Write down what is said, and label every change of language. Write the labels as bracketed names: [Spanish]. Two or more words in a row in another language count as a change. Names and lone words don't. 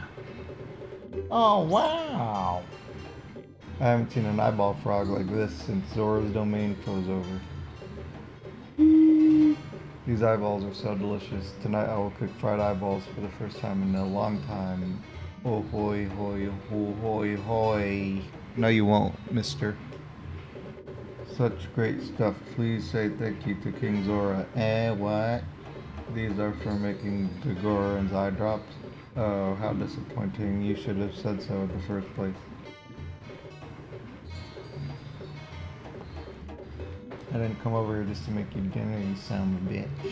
[English] Oh, wow. I haven't seen an eyeball frog like this since Zora's Domain froze over. These eyeballs are so delicious. Tonight I will cook fried eyeballs for the first time in a long time. Oh hoy hoy ho hoy hoy. No you won't, mister. Such great stuff. Please say thank you to King Zora. What? These are for making the Goron's eye drops. Oh, how disappointing. You should have said so in the first place. I didn't come over here just to make you dinner, you son of a bitch.